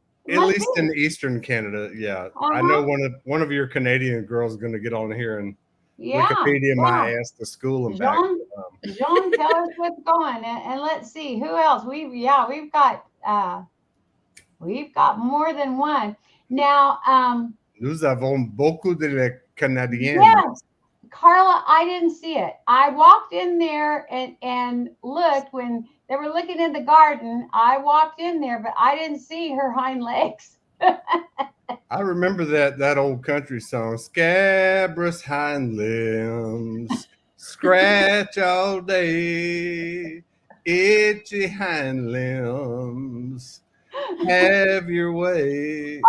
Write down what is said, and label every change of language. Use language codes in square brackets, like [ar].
[en] At least in Eastern Canada, yeah. I know one of your Canadian girls is going to get on here and Wikipedia my ass to school and back. John, tell us what's going, and let's see who else. We've got more than one now. [fr] Nous avons beaucoup de Canadiens. [en] Yes, Carla, I didn't see it. I walked in there and looked when they were looking in the garden. I walked in there, but I didn't see her hind legs. I remember that old country song, "Scabrous hind limbs, scratch all day, itchy hind limbs, have your way."